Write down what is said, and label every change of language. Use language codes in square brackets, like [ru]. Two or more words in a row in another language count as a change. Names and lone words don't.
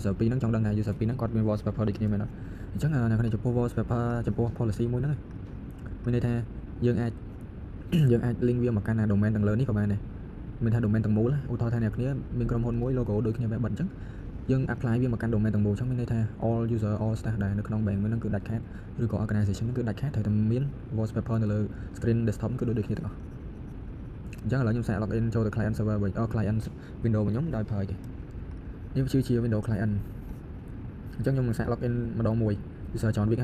[km] 2 ហ្នឹងចង់ដឹងថា user 2ហ្នឹងគាត់មាន wallpaper ដូចគ្នាមែនអត់អញ្ចឹងនៅក្នុងចំពោះ wallpaper ចំពោះ policy មួយហ្នឹងមានន័យថាយើងអាច link វាមកកាន់ domain ទាំងលើនេះក៏បានដែរមានថា domain ទាំងមូលឧទាហរណ៍ថាអ្នកគ្នាមានក្រុមហ៊ុនមួយ logo ដូចគ្នាបែប បិទអញ្ចឹងយើង apply វាមកកាន់ domain ទាំងមូលអញ្ចឹងមានន័យថា [en] all user all staff [km] ដែលនៅក្នុង bank មួយហ្នឹងគឺដាច់ខាតឬក៏ organization ហ្នឹងគឺដាច់ខាតត្រូវតែមាន wallpaper នៅលើ [en] screen desktop [km] គឺដូចគ្នាទាំងអស់អញ្ចឹងឥឡូវខ្ញុំ សាក login ចូលទៅ [en] client server [km] វិញ [en] client window [km] របស់ខ្ញុំដោយប្រើទេនេះជា [en] window client [km] អញ្ចឹងខ្ញុំនឹងសាក login ម្ដងមួយ user John Wick ហើយ